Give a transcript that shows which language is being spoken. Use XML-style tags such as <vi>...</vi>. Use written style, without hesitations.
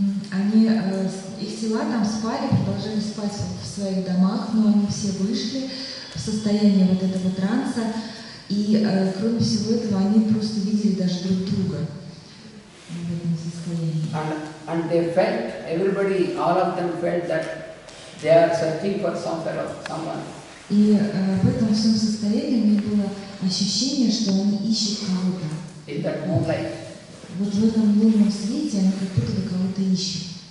<ru>они, их тела там спали, продолжали спать в своих домах, но они все вышли в состояние вот этого транса, и кроме всего этого они просто видели даже друг друга в этом состоянии.</ru> <en>And they felt, everybody, all of them felt that they are searching for someone.</en> <ru>И в этом всем состоянии у них было ощущение, что они ищут кого-то.</ru> <en>In that moonlight.</en> <ru>Вот в этом лунном свете они как будто бы кого-то ищут.</ru>